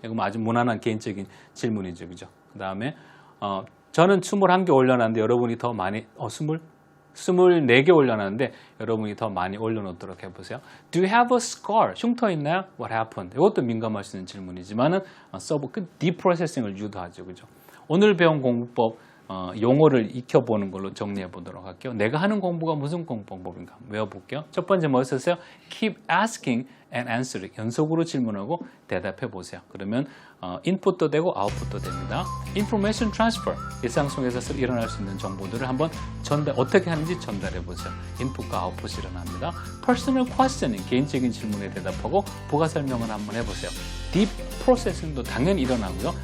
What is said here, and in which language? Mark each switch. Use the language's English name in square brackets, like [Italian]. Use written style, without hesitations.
[Korean] 이거 아주 무난한 개인적인 질문이죠. 그죠? 그 다음에 저는 21개 올려놨는데 여러분이 더 많이 24개 올려놨는데 여러분이 더 많이 올려놓도록 해보세요. [English] Do you have a scar? [Korean] 흉터 있나요? [English] What happened? [Korean] 이것도 민감할 수 있는 질문이지만은 딥 프로세싱을 유도하죠. 그죠? 오늘 배운 공부법 용어를 익혀보는 걸로 정리해 보도록 할게요. 내가 하는 공부가 무슨 공부 방법인가 외워볼게요. 첫 번째 뭐 썼어요? [English] Keep asking and answering. [Korean] 연속으로 질문하고 대답해 보세요. 그러면 인풋도 되고 아웃풋도 됩니다. [English] Information transfer. [Korean] 일상 속에서 일어날 수 있는 정보들을 한번 어떻게 하는지 전달해 보세요. 인풋과 아웃풋이 일어납니다. [English] Personal questioning. [Korean] 개인적인 질문에 대답하고 부가 설명을 한번 해보세요. Deep processing도 당연히 일어나고요.